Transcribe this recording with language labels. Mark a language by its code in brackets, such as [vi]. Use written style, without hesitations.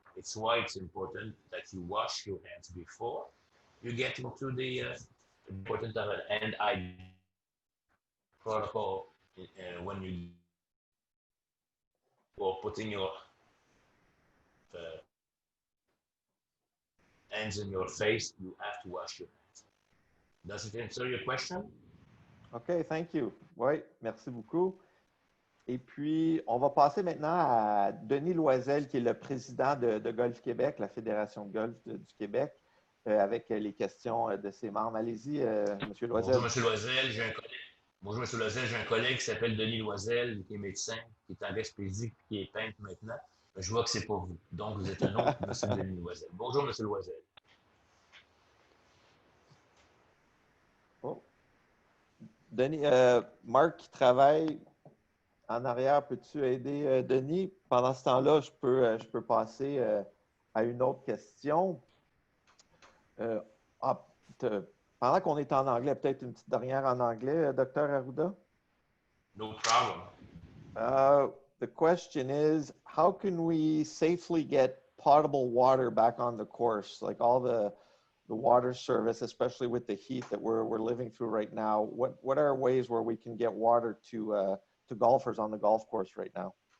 [en] It's why it's important that you wash your hands before you get into the importance of an hand hygiene protocol when you or putting your hands in your face, you have to wash your hands. Does it answer your question? OK, thank you. [fr] Oui, merci beaucoup. Et puis, on va passer maintenant à Denis Loisel, qui est le président de Golf Québec, la Fédération de golf du Québec, avec les questions de ses membres. Allez-y, M. Loisel. Bonjour, M. Loisel. Bonjour, M. Loisel. J'ai un collègue qui s'appelle Denis Loisel, qui est médecin, qui est en Gaspésie, qui est peintre maintenant. Je vois que c'est pas vous. Donc, vous êtes un autre M. Denis Loisel. Bonjour, M. Loisel. Oh. Denis, Marc qui travaille en arrière, peux-tu aider Denis? Pendant ce temps-là, je peux passer à une autre question. Pendant qu'on est en anglais, peut-être une petite dernière en anglais, Dr. Arruda? [en] No problem. The question is, how can we safely get potable water back on the course? Like all the water service, especially with the heat that we're living through right now. What are ways where we can get water to golfers on the golf course right now?